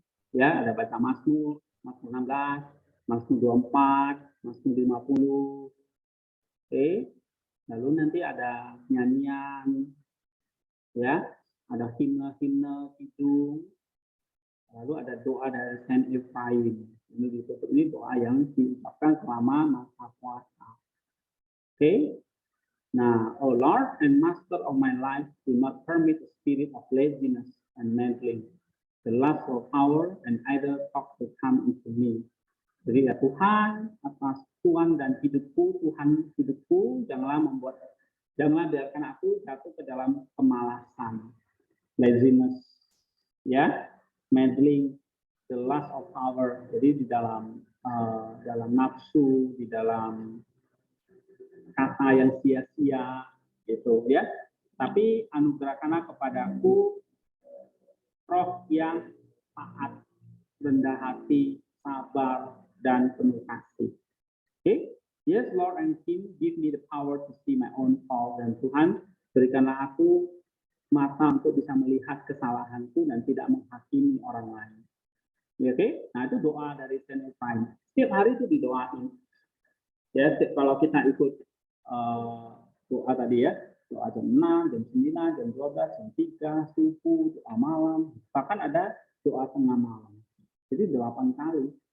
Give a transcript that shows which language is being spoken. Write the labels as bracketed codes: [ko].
[id] Ya, ada baca Mazmur 16, Mazmur 24, Mazmur 50. Oke. Lalu nanti ada nyanyian, ya, ada himne-himne kidung. Lalu ada doa dari Saint Ephraim. Ini doa yang diucapkan selama masa puasa. Oke. [en] Nah, oh Lord and Master of my life, do not permit the spirit of laziness and meddling, the lust of power and idle talk to come into me. [id] Jadi ya Tuhan, atas Tuhan dan hidupku, Tuhan hidupku, janganlah biarkan aku jatuh ke dalam kemalasan, laziness, ya, meddling, [en] the lust of power. [id] Jadi di dalam nafsu, di dalam kata yang sia-sia, gitu ya. Tapi anugerahkanlah kepadaku roh yang taat, rendah hati, sabar, dan penuh kasih. Oke? [en] Yes, Lord and King, give me the power to see my own fault. [id] Dan Tuhan, berikanlah aku mata untuk bisa melihat kesalahanku dan tidak menghakimi orang lain. Oke? Nah, itu doa dari Saint Ephraim. Setiap hari itu didoain. Ya, kalau kita ikut doa tadi ya, doa jam 6, jam 9, jam 12, jam 3, subuh, doa malam, bahkan ada doa tengah malam. Jadi 8 kali.